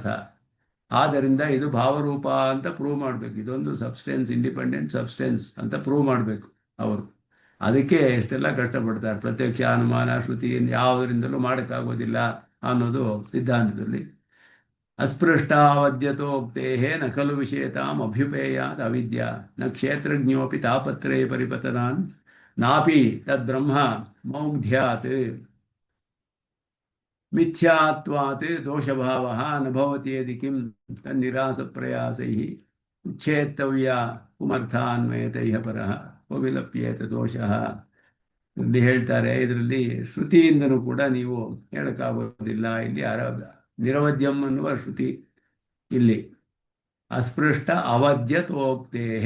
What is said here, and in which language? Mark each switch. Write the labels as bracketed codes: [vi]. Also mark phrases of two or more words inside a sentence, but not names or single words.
[kn] ಆದ್ದರಿಂದ ಇದು ಭಾವರೂಪ ಅಂತ ಪ್ರೂವ್ ಮಾಡಬೇಕು. ಇದೊಂದು ಸಬ್ಸ್ಟೆನ್ಸ್, [en] independent substance [kn] ಅಂತ ಪ್ರೂವ್ ಮಾಡಬೇಕು ಅವರು. ಅದಕ್ಕೆ ಎಷ್ಟೆಲ್ಲ ಕಷ್ಟಪಡ್ತಾರೆ. ಪ್ರತ್ಯಕ್ಷ ಅನುಮಾನ ಶ್ರುತಿಯಿಂದ ಯಾವುದರಿಂದಲೂ ಮಾಡೋಕ್ಕಾಗೋದಿಲ್ಲ ಅನ್ನೋದು ಸಿದ್ಧಾಂತದಲ್ಲಿ. [sa] ಅಸ್ಪೃಷ್ಟಾವದ್ಯತೋಕ್ತೇ ನ ಖಲು ವಿಷಯತಾಂ ಅಭ್ಯುಪೇಯಾದ್ ಅವಿದ್ಯಾ ನ ಕ್ಷೇತ್ರಜ್ಞೋಪಿ ತಾಪತ್ರೇ ಪರಿಪತನಾನ್ ನಾಪಿ ತದ್ಬ್ರಹ್ಮ ಮೌಢ್ಯಾತ್ ಮಿಥ್ಯಾತ್ವಾತ್ ದೋಷಭಾವಃ ನ ಭವತಿ ಯದಿ ಕಿಂ ತನ್ನಿರಾಸಪ್ರಯಾಸೈಃ ಉಚ್ಛೇತ್ತವ್ಯ ಪುಮರ್ಥಾನ್ವಯತೈಃ ಪರಃ ವಿಲಪ್ಯೇತ ದೋಷಃ. [kn] ಇಲ್ಲಿ ಹೇಳ್ತಾರೆ, ಇದರಲ್ಲಿ ಶ್ರುತಿಯಿಂದನೂ ಕೂಡ ನೀವು ಹೇಳಕ್ಕಾಗೋದಿಲ್ಲ. ಇಲ್ಲಿ ನಿರವದ್ಯಂ ಅನ್ನುವ ಶ್ರುತಿ. ಇಲ್ಲಿ ಅಸ್ಪೃಷ್ಟ ಅವದ್ಯತೋಕ್ತೇಹೇ.